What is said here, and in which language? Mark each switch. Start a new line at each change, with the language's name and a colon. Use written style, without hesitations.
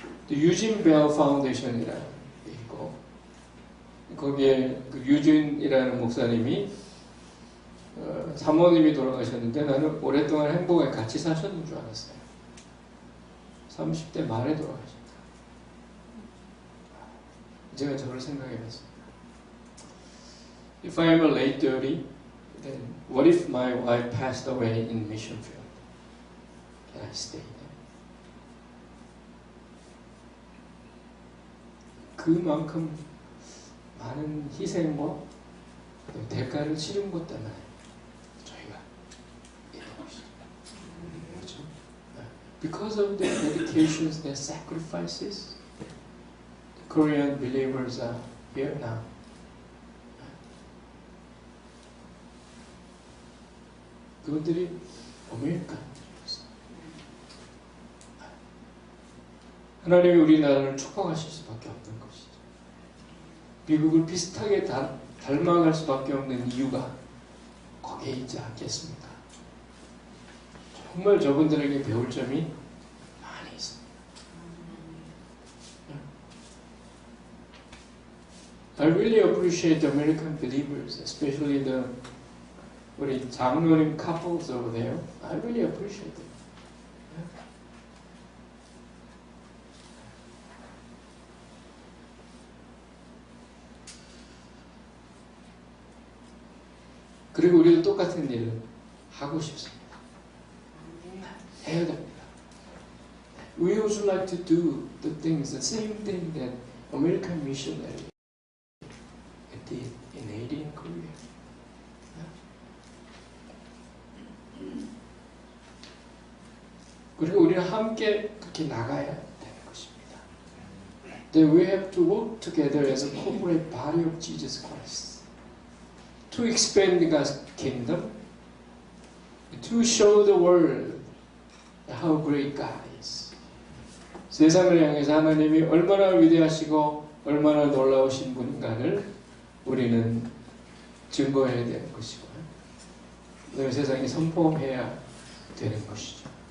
Korean: 유진 벨 파운데이션이라는 게 있고 거기에 그 유진이라는 목사님이 사모님이 돌아가셨는데 나는 오랫동안 행복에 같이 사셨는 줄 알았어요. 30대 말에 돌아가셨다. 제가 저를 생각해봤습니다.
English: If I am a late 30, then what if my wife passed away in mission field? Can I stay there?
Korean: 그만큼 많은 희생과 대가를 치른 것 때문에 저희가 있는 것이죠. 그렇죠?
English: Because of their dedications, their sacrifices, the Korean believers are here now.
Korean: 그분들이 아메리칸들이었어요. 하나님이 우리나라를 축복하실 수밖에 없는 것이죠. 미국을 비슷하게 닮아갈 수밖에 없는 이유가 거기에 있지 않겠습니까? 정말 저분들에게 배울 점이 많이 있습니다.
English: I really appreciate the American believers, especially the
Korean: 우리 장로님
English: couples over there. I really appreciate it.
Korean: 그리고 우리도 똑같은 일을 하고 싶습니다. 해야 됩니다.
English: We also like to do the things, the same thing that American missionary did in Haiti and Korea.
Korean: 그리고 우리는 함께 그렇게 나가야 되는 것입니다.
English: That we have to work together as a corporate body of Jesus Christ to expand God's kingdom, to show the world how great God is.
Korean: 세상을 향해서 하나님이 얼마나 위대하시고 얼마나 놀라우신 분인가를 우리는 증거해야 되는 것이고요. 그다음에 세상에 선포해야 되는 것이죠.